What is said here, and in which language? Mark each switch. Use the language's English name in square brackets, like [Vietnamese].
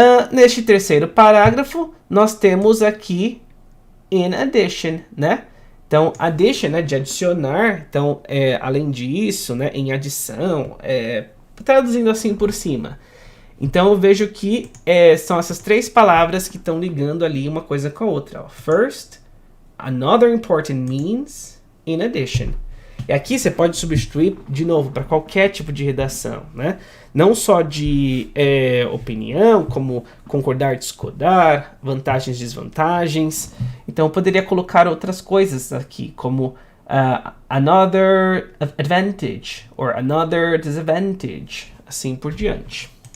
[Portuguese] Neste terceiro parágrafo, nós temos aqui [English] in addition, [Portuguese] né? Então, addition, né, de adicionar, então, além disso, né, em adição, traduzindo assim por cima. Então eu vejo que são essas três palavras que estão ligando ali uma coisa com a outra. [English] First, another important means, in addition. [Portuguese] E aqui você pode substituir, de novo, para qualquer tipo de redação, né? Não só de opinião, como concordar, discordar, vantagens, desvantagens. Então eu poderia colocar outras coisas aqui, como [English] another advantage, or another disadvantage, [Portuguese] assim por diante.